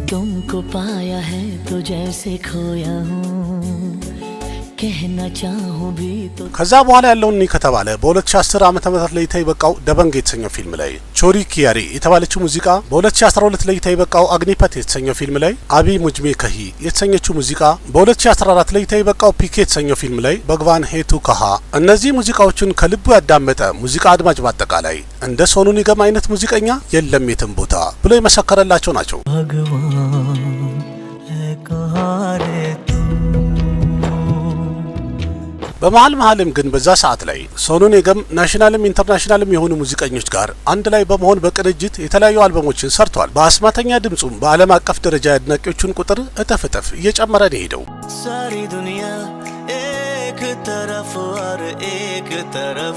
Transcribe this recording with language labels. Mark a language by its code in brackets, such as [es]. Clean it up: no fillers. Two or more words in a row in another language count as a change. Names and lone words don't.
[hi] तुमको पाया है तो जैसे खोया हूँ कहना चाहूँ भी तो [am] ከዛ በኋላ ያለውን እኒ ከተባለ በ2010 ዓመተ ምህረት ለእይታ የበቃው ደበንግ የተሰኘው ፊልም ላይ ቾሪ ኪያሪ የተባለችው ሙዚቃ፣ በ2012 ለእይታ የበቃው አግኒፐት የተሰኘው ፊልም ላይ አቢ ሙጅሜ ከሂ የተሰኘችው ሙዚቃ፣ በ2014 ለእይታ የበቃው ፒኬ የተሰኘው ፊልም ላይ በግቫን ሄቱ ካሃ እነዚህ ሙዚቃዎችን ከልቡ ያዳመጠ ሙዚቃ አድማጭ በአጠቃላይ እንደ ሶኑ ኒገም አይነት ሙዚቀኛ የለም የትም ቦታ ብሎ የመሰከረላቸው ናቸው። [hi] भगवान है कहाँ रे तू [am] በመሃልም ግን በዛ ሰዓት ላይ ሶኑ ኒገም ናሽናልም ኢንተርናሽናልም የሆኑ ሙዚቀኞች ጋር አንድ ላይ በመሆን በቅንጅት የተለያዩ አልበሞችን ሰርቷል። በአስማተኛ ድምጹም በዓለም አቀፍ ደረጃ ያድናቂዎቹን ቁጥር እጥፍ እየጨመረ ነው ሄደው። [hi] सारी दुनिया एक तरफ़ और एक तरफ़